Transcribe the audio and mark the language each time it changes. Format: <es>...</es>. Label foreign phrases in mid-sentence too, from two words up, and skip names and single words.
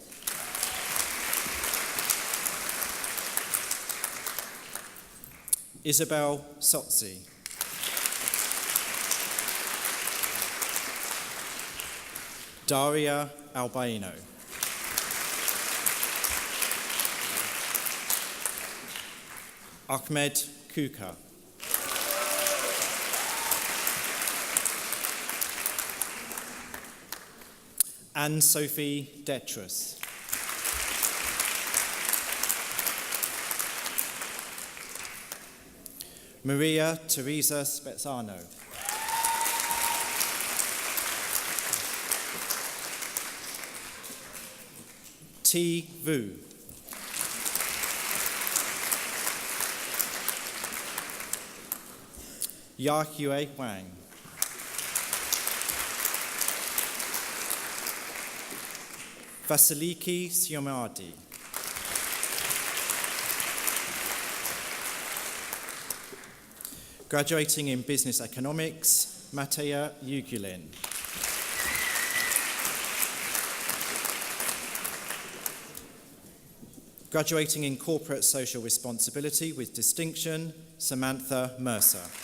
<en>Isabel Sotzi. Daria Albaino. Ahmed Kuka. Anne-Sophie Detrus. Maria Teresa Spezzano. T. Vu. Yahue Wang. Vasiliki Siomadi. Graduating in Business Economics, Mateja Yugulin. Graduating in Corporate Social Responsibility with distinction, Samantha Mercer.</en>